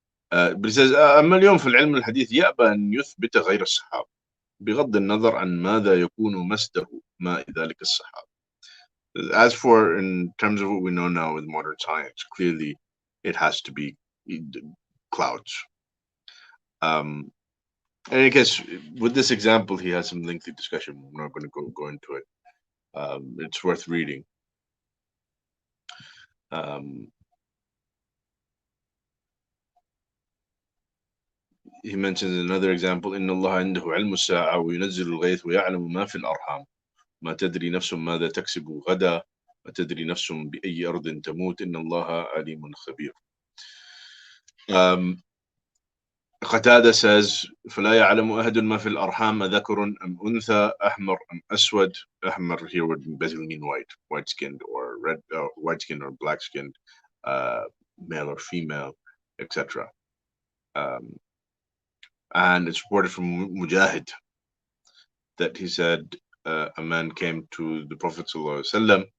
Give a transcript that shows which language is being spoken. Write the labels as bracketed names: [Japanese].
[English] But he says [Arabic] أما اليوم في العلم الحديث يأبى أن يثبت غير السحاب بغض النظر عن ماذا يكون مصدر ماء ذلك السحاب. [English] As for in terms of what we know now with modern science, clearly it has to be clouds. In any case, with this example, he has some lengthy discussion. We're not going to go into it. It's worth reading. He mentions another example: [Arabic] إن الله عنده علم الساعة وينزل الغيث ويعلم ما في الأرحام ما تدري نفس ماذا تكسب غدا ما تدري نفس بأي أرض تموت إن الله عليم خبير. قتادة says فلا يعلم أحد ما في الأرحام ذكر أم أنثى أحمر أم أسود. [English] أحمر here would basically mean white skinned or red, white skinned or black skinned, male or female, etc. And it's reported from Mujahid that he said a man came to the Prophet ﷺ.